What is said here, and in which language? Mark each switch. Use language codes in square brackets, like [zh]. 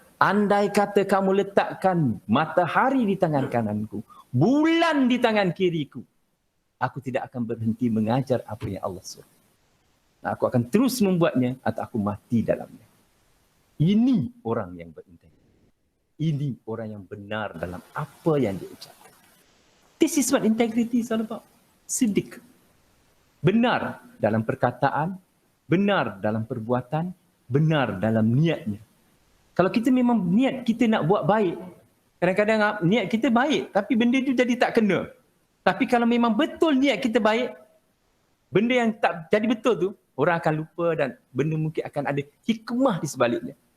[ms] Andai kata kamu letakkan matahari di tangan kananku, bulan di tangan kiriku, aku tidak akan berhenti mengajar apa yang Allah suruh. Aku akan terus membuatnya atau aku mati dalamnya. Ini orang yang berintegritas. Ini orang yang benar dalam apa yang dia ucapkan. [en] This is what integrity is all about. [ms] Siddiq. Benar dalam perkataan, benar dalam perbuatan, benar dalam niatnya. Kalau kita memang niat kita nak buat baik, kadang-kadang niat kita baik tapi benda itu jadi tak kena. Tapi kalau memang betul niat kita baik, benda yang tak jadi betul tu, orang akan lupa dan benda mungkin akan ada hikmah di sebaliknya.